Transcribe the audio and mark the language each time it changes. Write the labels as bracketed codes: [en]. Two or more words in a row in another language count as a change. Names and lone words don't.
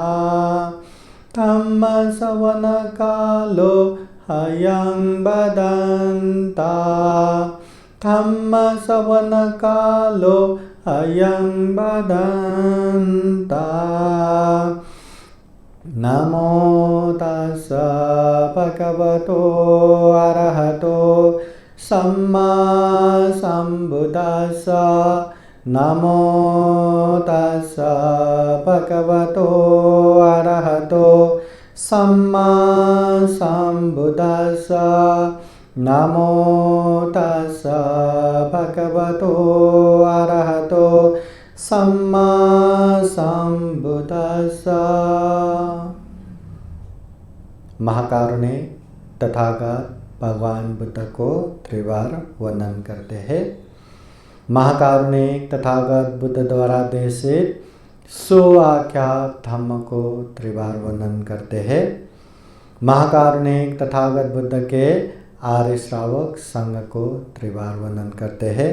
[pi] धम्म श्रवण कालो अयं बदन्ता। धम्म श्रवण कालो अयं बदन्ता। नमो तस्स भगवतो अरहतो सम्मा सम्बुद्दस्स। नमो तस्स भगवतो अरहतो सम्मा सम्बुद्दस्स। नमो तस्स भगवतो अरहतो सम्मा सम्बुद्दस्स। [hi] महाकारुणिक तथागत भगवान बुद्ध को त्रिवार वंदन करते हैं। महाकारुणिक तथागत बुद्ध द्वारा देशित सुआख्यात धम्म को त्रिवार वंदन करते हैं। महाकारुणिक तथागत बुद्ध के आर्य श्रावक संघ को त्रिवार वंदन करते हैं।